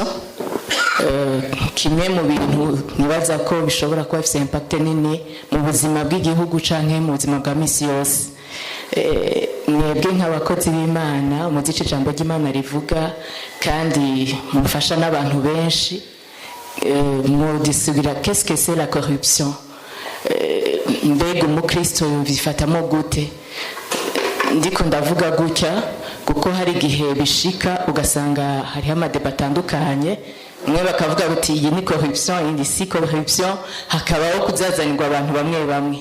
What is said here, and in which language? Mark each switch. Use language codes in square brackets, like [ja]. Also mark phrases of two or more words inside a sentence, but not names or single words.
[rn] Kimwe mu bintu nibaza ko bishobora kuba bifite impact nini mu buzima bw'igihugu canke mu buzima bwa misi yose. Mwebwe nk'abakozi b'Imana umuzice ijambo ry'Imana rivuga kandi mufasha n'abantu benshi, mudisubira [fr] qu'est-ce que c'est la corruption? [rn] Mbega umukristo bifatamo gute? Ndiko ndavuga gutya kuko hari igihe bishika ugasanga hariho amadeba atandukanye, mwe bakavuga bati iyi ni corruption, indi si corruption, hakabaho kuzazanirwa abantu bamwe bamwe.